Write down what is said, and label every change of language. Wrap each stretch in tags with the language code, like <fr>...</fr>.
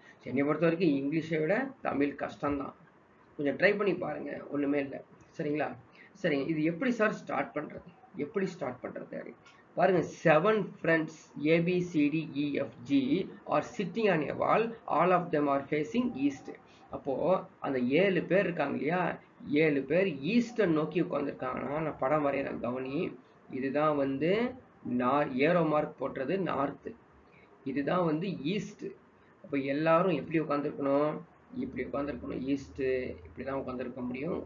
<ta>என்னை பொறுத்த வரைக்கும் இங்கிலீஷை விட தமிழ் கஷ்டம்தான். கொஞ்சம் ட்ரை பண்ணி பாருங்க, ஒன்றுமே இல்லை. சரிங்களா? சரிங்க, இது எப்படி சார் ஸ்டார்ட் பண்ணுறது? பாருங்க,</ta> <en>7 friends ABCDEFG are sitting on a wall. All of them are facing east.</en> <ta>அப்போ அந்த 7 பேர் இருக்காங்க இல்லையா, 7 பேர் ஈஸ்டை நோக்கி உட்காந்துருக்காங்கன்னா, நான் படம் வரைகிறேன் கவனி. இதுதான் வந்து ஏரோ மார்க் போட்டுறது நார்த்து, இதுதான் வந்து ஈஸ்ட். அப்போ எல்லாரும் எப்படி உட்காந்துருக்கணும்? இப்படி உட்காந்துருக்கணும். ஈஸ்ட்டு இப்படி தான் உட்காந்துருக்க முடியும்.</ta>